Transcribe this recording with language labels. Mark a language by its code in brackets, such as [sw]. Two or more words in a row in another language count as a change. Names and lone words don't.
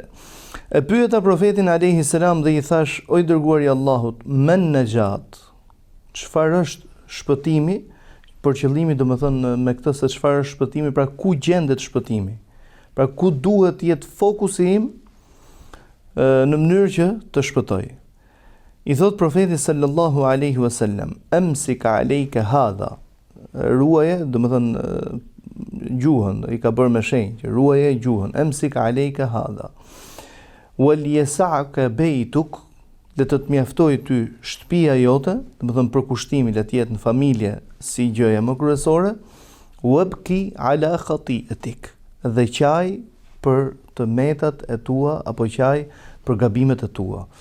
[sq] E pyeta profetin [ar] عليه السلام [sq] dhe i thash: o i dërguari i Allahut, [ar] ما النجاة? [sq] Çfarë është shpëtimi? Për qëllimi domethënë me këtë se çfarë është shpëtimi, pra ku gjendet shpëtimi? Pra ku duhet jetë fokusi im në mënyrë që të shpëtoj. I thot profeti [ar] صلى الله عليه وسلم: أمسك عليك هذا. [sq] Ruaje, domethënë gjuhën, i ka bërë me shenjë, ruaje gjuhën. [ar] أمسك عليك هذا. وليسعك بيتك, [sq] le të mjaftoj ty shtëpia jote, domethënë përkushtimi le të jetë në familje si gjëja më kryesore. [ar] وابك على خطيئتك. [sq] Dhe qaj për të metat e tua, apo qaj për gabimet e tua.